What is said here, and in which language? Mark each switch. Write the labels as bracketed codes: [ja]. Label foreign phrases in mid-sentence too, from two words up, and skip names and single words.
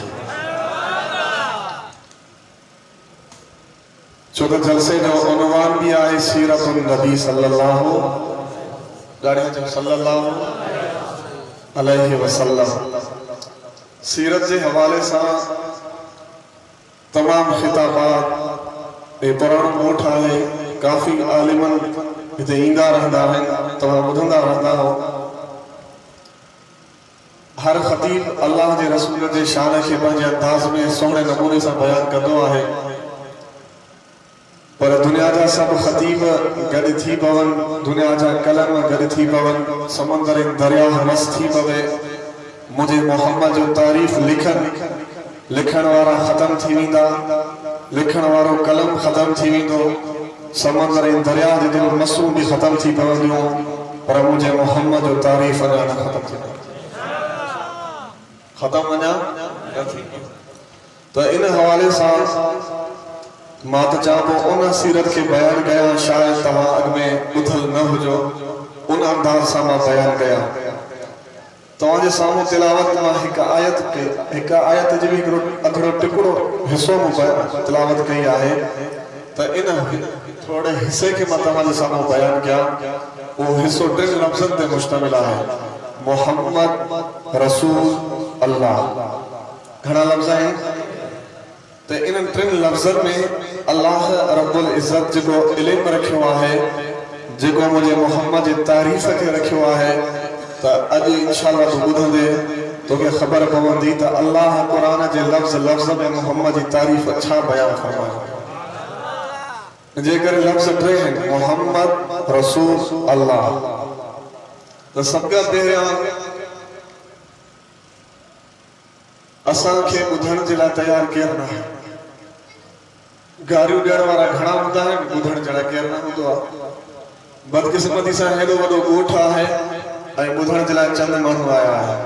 [sd] छो त जलसे जो उनवान भी आहे सीरतुन नबी [ar] صلى الله عليه وسلم. [sd] सीरत [ur] के हवाले से तमाम खिताबात [sd] पुराणो ॻोठ आहे। काफ़ी आलिमन हिते ईंदा रहंदा आहिनि, तव्हां ॿुधंदा रहंदा हो। हर ख़तीब अल्लाह के रसूल के शान के पंहिंजे अंदाज़ में सोहणे नमूने से बयान कंदो आहे। पर दुनिया जा सब ख़तीब गॾु थी पवन, दुनिया जा कलम गॾु थी पवन, समंदर दरिया मस थी पवे, मुझे मोहम्मद जो तारीफ़ लिखण वारा ख़त्म थी वेंदा, लिखण वारो कलम ख़त्म थी वेंदो, समंदर दरिया जे दिल मसूं भी ख़त्म थी पवंदियूं, पर मुझे मोहम्मद जो तारीफ़ अञा न ख़त्म थी ख़त्म अञा न थी। तो इन हवाले से मां तो चाहो उन सीरत के बयान कया। शायद तव्हां अॻु में ॿुधल न हुजो, उन अंदाज़ सां मां बयान कया। तव्हांजे साम्हूं तिलावत मां हिकु आयत जो भी अधूरो टुकड़ो हिस्सो मूं तिलावत कई आहे। त इन थोड़े हिस्से के मां तव्हांजे साम्हूं बयान कया। वो हिस्सो 3 लफ़्ज़नि ते मुश्तमिल आहे। [ar] محمد رسول الله. [sd] घणा लफ़्ज़ आहिनि? तो इन 3 लफ़्ज़नि में अल्लाह रब्बुल इज़्ज़त जो इल्म रखियो आहे, जो मुझे मोहम्मद जी तारीफ़ के रखियो आहे। तो अज इंशाअल्लाह तू ॿुधंदे तोखे ख़बर पवंदी त अल्लाह कुरान के लफ़्ज़ में मोहम्मद जी तारीफ़ छा बयान फरमायो। जेकर लफ़्ज़ 3 हैं, [ar] محمد رسول الله. [sd] तो सब का पहिरियां असां खे ॿुधण जे लाइ तयार केरु न आहे। गारियूं ॾियण वारा घणा हूंदा आहिनि, ॿुधण जे लाइ केरु न हूंदो आहे। बदकिस्मती सां हेॾो वॾो ॻोठ आहे ऐं ॿुधण जे लाइ चंद माण्हू आया आहिनि।